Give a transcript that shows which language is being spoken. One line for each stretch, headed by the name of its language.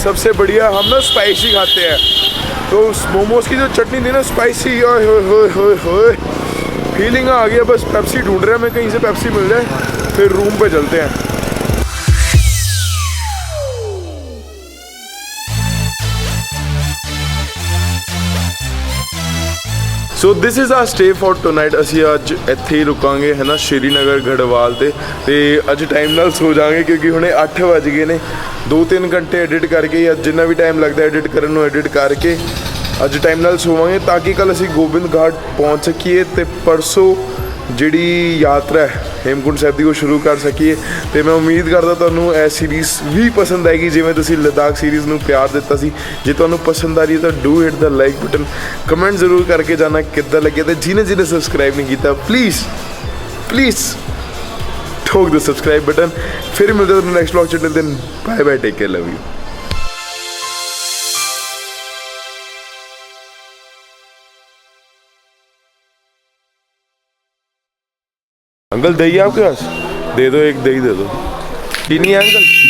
Hindi: सबसे बढ़िया हम ना स्पाइसी खाते हैं, तो उस मोमोज की जो चटनी थी ना स्पाइसी, हो फीलिंग आ गया। बस पेप्सी ढूंढ रहे हैं, हमें कहीं से पेप्सी मिल जाए, फिर रूम पे चलते हैं।
English: So this is our stay for tonight.
Punjabi: ਅਸੀਂ ਅੱਜ ਇੱਥੇ ਹੀ ਰੁਕਾਂਗੇ ਹੈ ਨਾ, ਸ਼੍ਰੀਨਗਰ ਗੜਵਾਲ ਤੇ ਅੱਜ ਟਾਈਮ ਨਾਲ ਸੋ ਜਾਵਾਂਗੇ ਕਿਉਂਕਿ ਹੁਣੇ 8 ਵਜ ਗਏ ਨੇ। 2-3 ਘੰਟੇ ਐਡਿਟ ਕਰਕੇ ਜਾਂ ਜਿੰਨਾ ਵੀ ਟਾਈਮ ਲੱਗਦਾ ਐਡਿਟ ਕਰਨ ਨੂੰ ਐਡਿਟ ਕਰਕੇ ਅੱਜ ਟਾਈਮ ਨਾਲ ਸੋਵਾਂਗੇ ਤਾਂ ਕਿ ਕੱਲ ਅਸੀਂ ਗੋਬਿੰਦ ਘਾਟ ਪਹੁੰਚ ਸਕੀਏ ਤੇ ਪਰਸੋਂ ਜਿਹੜੀ ਯਾਤਰਾ ਹੈ ਹੇਮਕੁੰਟ ਸਾਹਿਬ ਦੀ ਉਹ ਸ਼ੁਰੂ ਕਰ ਸਕੀਏ। ਤੇ ਮੈਂ ਉਮੀਦ ਕਰਦਾ ਤੁਹਾਨੂੰ ਇਹ ਸੀਰੀਜ਼ ਵੀ ਪਸੰਦ ਆਏਗੀ, ਜਿਵੇਂ ਤੁਸੀਂ ਲਦਾਖ ਸੀਰੀਜ਼ ਨੂੰ ਪਿਆਰ ਦਿੱਤਾ ਸੀ। ਜੇ ਤੁਹਾਨੂੰ ਪਸੰਦ ਆ ਰਹੀ ਹੈ ਤਾਂ
English: do hit the like button,
Punjabi: comment ਜ਼ਰੂਰ ਕਰਕੇ ਜਾਣਾ ਕਿੱਦਾਂ ਲੱਗਿਆ। ਤੇ ਜਿਹਨੇ ਸਬਸਕ੍ਰਾਈਬ ਨਹੀਂ ਕੀਤਾ ਪਲੀਜ਼
Hindi: ठोक दो सब्सक्राइब बटन। फिर मिलते हैं next vlog.
English: Till then bye bye, take care, love you.
Hindi: Uncle दही आपके पास? दे दो, एक दही दे दो। चीनी है अंकल?